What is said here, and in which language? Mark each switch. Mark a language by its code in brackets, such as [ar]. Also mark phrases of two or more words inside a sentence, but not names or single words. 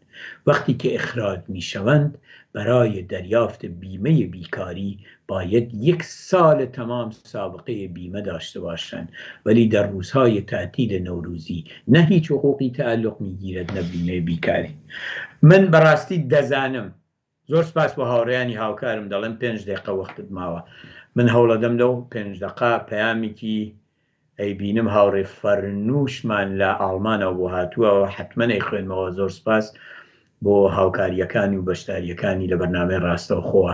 [fa] وقتی که اخراج می شوند برای دریافت بیمه بیکاری باید 1 سال تمام سابقه بیمه داشته باشند، ولی در روزهای تعطیل نوروزی نه هیچ حقوقی تعلق می گیرد نه بیمه بیکاری. [ckb] من براستی دەزانم، زۆر سپاس بۆ هاوڕێیانی هاوکارم دەڵێن 5 دقیقە وەختت ماوە. من هەوڵەدەم لەو 5 دقیقە پەیامێکی ئەیبینم هاوڕێ فەرنووشمان لە ئاڵمانەوە بۆ هاتووە، حتمەن خوێنمەوە. زۆر سپاس بۆ هاوکاریەکانی و بەشداریەکانی لە بەرنامەی ڕاستەوخۆوە.